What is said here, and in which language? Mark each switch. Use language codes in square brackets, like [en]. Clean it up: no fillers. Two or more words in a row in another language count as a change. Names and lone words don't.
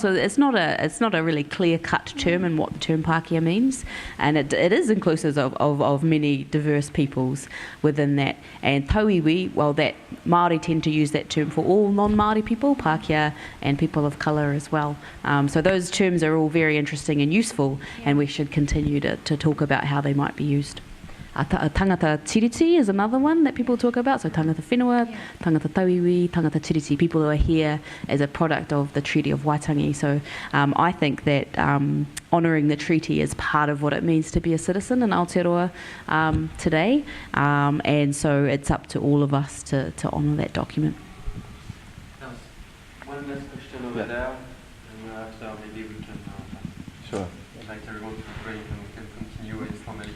[en] So it's not a really clear-cut term in what the term Pākehā means, and it is inclusive of many diverse peoples within that. And Tauiwi, well, that Māori tend to use that term for all non-Māori people, Pākehā, and people of colour as well. So those terms are all very interesting and useful, and we should continue to talk about how they might be used. [mi] Tangata tiriti [en] is another one that people talk about. [mi] So tangata whenua, tangata tauiwi, tangata tiriti, [en] people who are here as a product of the Treaty of Waitangi. So I think that honouring the treaty is part of what it means to be a citizen in Aotearoa today. And so it's up to all of us to honour that document. One last question over there, and after maybe we can invite everyone to pray and we can continue informally.